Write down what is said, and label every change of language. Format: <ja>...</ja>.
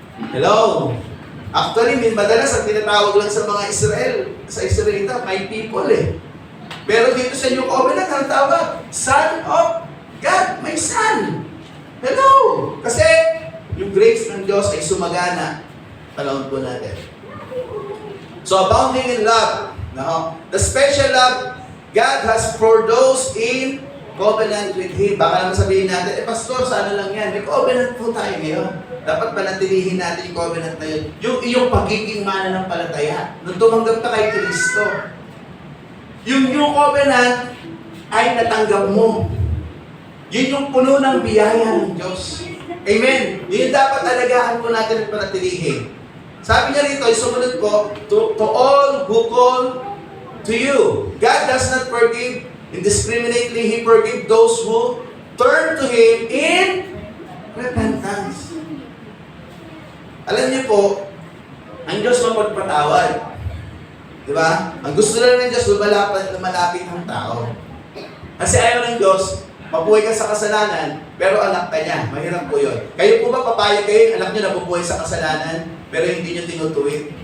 <tl>Hello? Actually, madalas ang tinatawag lang sa mga sa Israelita, my people eh. Pero dito sa New Covenant, ang tawag, Son of God, my Son. Hello! Kasi yung grace ng Diyos ay sumagana. Panahon po natin. So, abounding in love. No?</tl> <en>The special love God has for those in covenant with Him.</en> <tl>Baka naman sabihin natin, Pastor, sa ano lang yan? May covenant po tayo ngayon. Dapat panatilihin natin yung covenant na yun. Yung iyong pagiging mananampalataya. Nung tumanggap ka kay Kristo. Yung new covenant ay natanggap mo. Yun yung puno ng biyaya ng Diyos. Amen. Yun dapat alagaan po natin at panatilihin. Sabi niya rito, sumunod po, to all who call to you.</tl> <en>God does not forgive indiscriminately. He forgives those who turn to Him in repentance.</en> <tl>Alam niyo po, ang Diyos mapagpatawad. Di ba? Ang gusto lang ng Diyos, lumalapit ang tao. Kasi ayaw ng Diyos, mabuhay ka sa kasalanan, pero anak ka niya. Mahirap po yun. Kayo po ba papayag kayo, anak niyo na bubuhay sa kasalanan, pero hindi niyo tinutuwid?</tl>